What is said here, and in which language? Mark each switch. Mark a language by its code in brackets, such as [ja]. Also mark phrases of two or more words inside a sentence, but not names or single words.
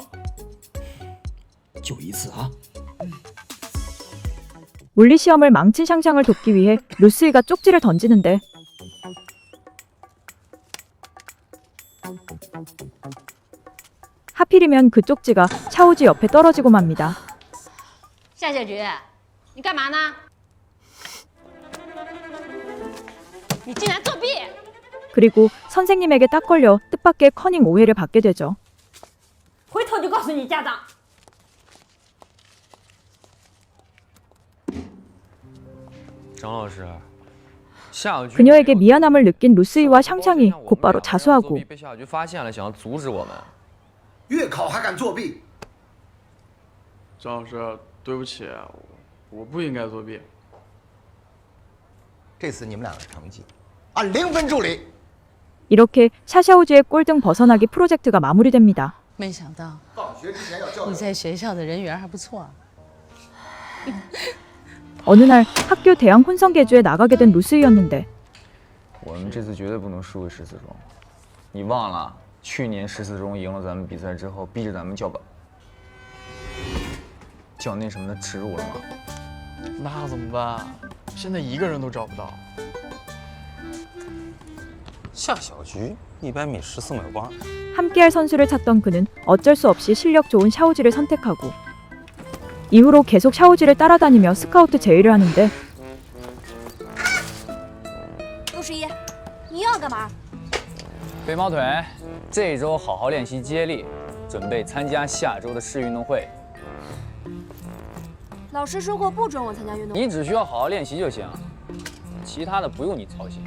[zh] 就一次啊！ [ko] 물리 시험을 망친 샹샹을 돕기 위해 루스이가 쪽지를 던지는데 하필이면 그 쪽지가 샤오지 옆에 떨어지고 맙니다. [zh] 夏小菊，你干嘛呢？你竟然作弊！ [ko] 그리고 선생님에게 딱 걸려 뜻밖의 커닝 오해를 받게 되죠. [zh] 回头就告诉你家长。张老师，夏小菊 [ko] 그녀에게 미안함을 느낀 루스이와 샹샹이 곧바로 자수하고 [zh] 被夏小菊发现了，想要阻止我们。月考还敢作弊？张老师，对不起，我不应该作弊。这次你们两个成绩按0分助理。 [ko] 이렇게 샤샤오즈의 꼴등 벗어나기 프로젝트가 마무리됩니다. [zh] 没想到放学之前要交流。你在学校的人缘还不错。 [ko] 어느 날 학교 대항 혼성계주에 나가게 된 루스이였는데 [zh] 我们这次绝对不能输给14中。你忘了去年14中赢了咱们比赛之后，逼着咱们叫板，叫那什么的耻辱了吗？那怎么办？现在一个人都找不到。夏小菊100米14秒8。 [ko] 함께할 선수를 찾던 그는 어쩔 수 없이 실력 좋은 샤오지를 선택하고 이후로 계속 샤오지를 따라다니며 스카우트 제의를 하는데 [zh] 陆十一，你又要干嘛？肥毛腿，这一周好好练习接力，准备参加下周的市运动会。老师说过不准我参加运动会。你只需要好好练习就行，其他的不用你操心。